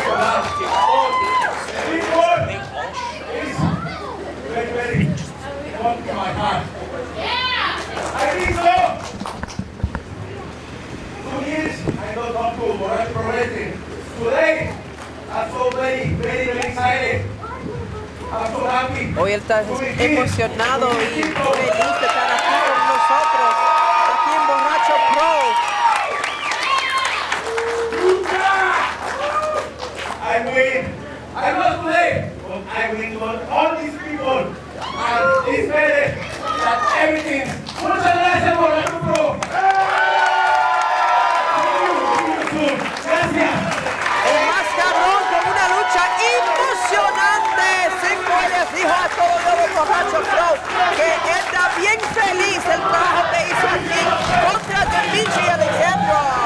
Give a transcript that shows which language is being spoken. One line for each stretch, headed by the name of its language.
English: Speak more. Please. Ready. Come to my heart. I think so. 2 years I don't talk to Borracho Pro Wrestling. Today, I'm so very excited. I'm so happy.
Spanish: Hoy él está emocionado y feliz de estar aquí con nosotros, aquí en Borracho Pro.
English: I win. I lost today, but I win to all these people. And it's better than everything.
Spanish: Muchas gracias por el grupo. Gracias. El más cabrón con una lucha emocionante. Sick Boy les dijo a todo nuevo Borracho Pro que él está bien feliz del trabajo que hizo aquí contra Dimitri Alexandra.